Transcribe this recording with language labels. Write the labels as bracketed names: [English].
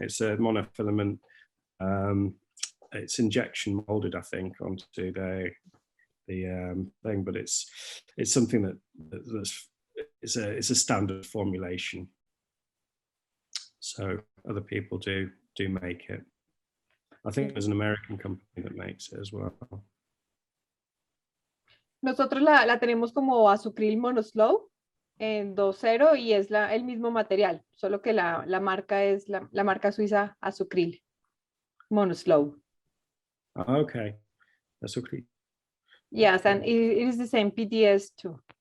[English] It's a monofilament. It's injection molded, I think, onto the thing, but it's something that's it's a standard formulation. So other people do make it. I think there's an American company that makes it as well. [Spanish] Nosotros la tenemos como azucril monoslow en 2.0 y es el mismo material, solo que la marca es la marca suiza azucril monoslow. [English] Okay, azucril. Yes, and it is the same PDS too.